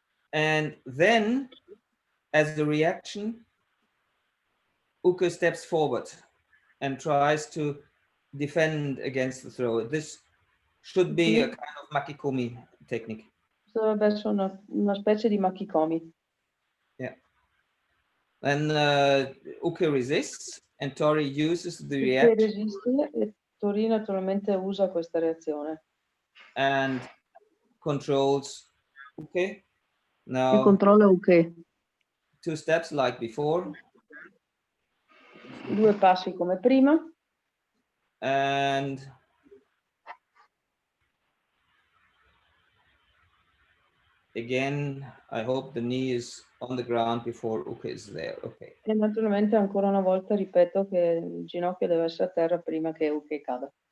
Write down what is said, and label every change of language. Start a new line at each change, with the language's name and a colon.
English: And then, as the reaction, Uke steps forward and tries to defend against the throw. This should be a kind of makikomi technique.
Italian: Dovrebbe essere una specie di makikomi. Yeah.
English: And Uke resists, and Tori uses the reaction.
Italian: Resiste e Tori naturalmente usa questa reazione.
English: And controls Uke. Now,
Italian: controlla Uke.
English: 2 steps like before.
Italian: 2 passi come prima.
English: And again, I hope the knee is on the ground before Uke is there. Okay.
Italian: E naturalmente ancora una volta ripeto che il ginocchio deve essere a terra prima che Uke cada.